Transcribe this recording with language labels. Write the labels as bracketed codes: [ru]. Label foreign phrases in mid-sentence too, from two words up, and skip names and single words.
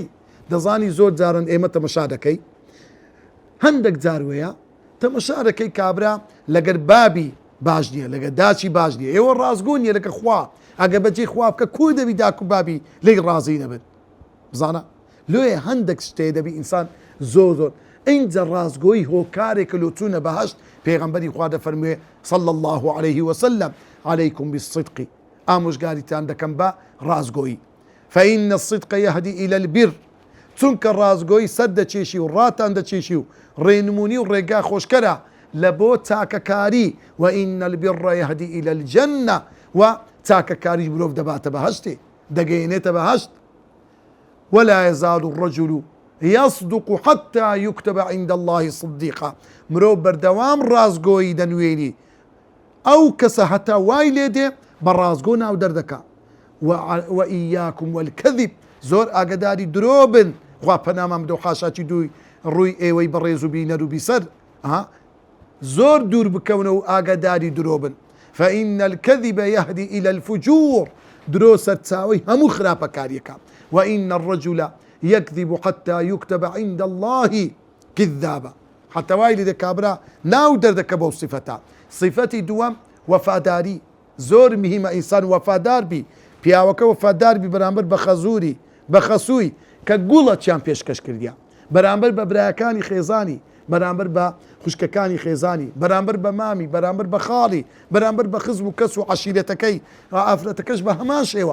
[ckb] دەزانی زۆر جارن ئێمە تەمەشا دەکەی، هەندێک جاروەیە تەمەشا دەکەی کابرا لەگەر بابی باش نییە، لەگە داچی باش نییە، ئێوە ڕازگۆنیە لەگە خوا، ئەگە بەجێ خوا بکە کوی دەبی داک و بابی لی ڕازی نەبن. بزانە لۆیە هەندێک شتێ دەبی ئینسان زۆر اینجا ڕازگۆیی هۆکارێکە لۆ چوونە بەهەشت. پێغەمبەری خوا دەفەرموێ [ar] صلی الله عليه وسلم عليكم بالصدق، [ckb] ئامۆژگاریتان دەکەم بە ڕازگۆیی. [ar] فإن الصدق يهدي إلى البر، [ckb] چونکە ڕازگۆیی سەر دەچێشی و ڕاتان دەچێشی و ڕێنمونی و ڕێگا خۆشکەرە لە بۆ چاکەکاری. [ar] وإن البر يهدي إلى الجنة، [ckb] و چاکەکاریش مرۆڤ دەباتە بەهەشتێ، دەگەیەنێتە بەهەشت. [ar] ولا يزال الرجل يصدق حتى يكتب عند الله صديقا، [ckb] مرۆڤ بەردەوام ڕازگۆیی دەنوێنی، ئەو کەسە هەتا وای لێ دێ بە ڕازگۆ ناو دەردەکە. [ar] وإياكم والكذب، [ckb] زۆر ئاگداری درۆ بن. خوا پەنامان بدە و حاشاتی دوی ڕووی ئێوەی بەڕێز و بینەر و بیسەر، زۆر دوور بکەونە و ئاگداری درۆ بن. [ar] فإن الكذب يهدي إلى الفجور، [ckb] درۆ سەرچاوەی هەموو خراپەکاریەکە. [ar] وإن الرجل يكذب حتى يكتب عند الله كذابا، حتى [ckb] وای لێ دەکابرا ناو دەردەکە بەو صفەتە. صفەتی دووەم وەفاداری، زۆر مهمە ئینسان وەفادار بی. پیاوەکە وەفادار بی بەرامبەر بە خەزووری بە خەسووی کە گوڵەتیان پێشکەش کردیا، بەرامبەر بە برایەکانی خێزانی، بەرامبەر بە خوشکەکانی خێزانی، بەرامبەر بە مامی، بەرامبەر بە خاڵی، بەرامبەر بە خزم و کەس و عەشیرەتەکەی، ئافرەتەکەش بە هەمان شێوە.